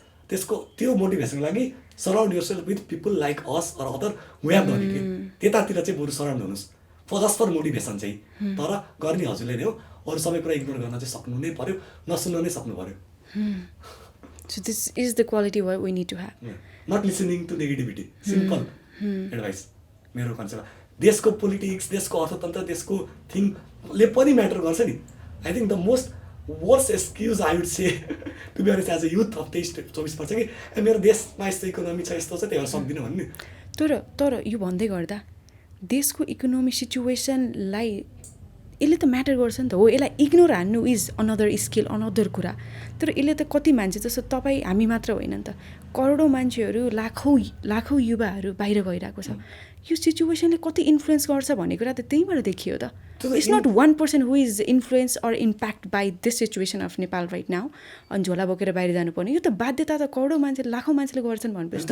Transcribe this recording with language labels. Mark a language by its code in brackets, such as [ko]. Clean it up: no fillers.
[ne] त्यसको त्यो मोटिभेसनको लागि [en] surround yourself with people like us or other way have done it [ne] त्यतातिर चाहिँ बरु सराउन्ड हुनुहोस् [en] just for motivation [ne] चाहिँ तर गर्ने हजुरले नै हो अरू सबै कुरा इग्नोर गर्न चाहिँ सक्नु नै पर्यो नसुन्नु नै सक्नु पर्यो [en] So this is the quality what we need to have. Not listening to negativity. Simple advice. [ne] मेरो कन्सेप्ट देशको पोलिटिक्स देशको अर्थतन्त्र देशको थिङले पनि म्याटर गर्छ नि [en] I think the most worst excuse I would say to be honest as a youth of [ne] 23-24 वर्ष कि मेरो देशमा यस्तो इकोनोमी छ यस्तो छ त्यही भएर सक्दिनँ भन्ने तर यो भन्दै गर्दा देशको इकोनोमी सिचुएसनलाई यसले त म्याटर गर्छ नि त हो यसलाई इग्नोर हान्नु [en] is another skill [ne] अनदर कुरा तर यसले त कति मान्छे जस्तो तपाईँ हामी मात्र होइन नि त करोडौँ मान्छेहरू लाखौँ युवाहरू बाहिर गइरहेको छ यो सिचुएसनले कति इन्फ्लुएन्स गर्छ भन्ने कुरा त त्यहीँबाट देखियो त [en] it's not 1% who is influence or impact by this situation of Nepal right now [ne] अनि झोला बोकेर बाहिर जानुपर्ने यो त बाध्यता त करोडौँ मान्छे लाखौँ मान्छेले गर्छन् भनेपछि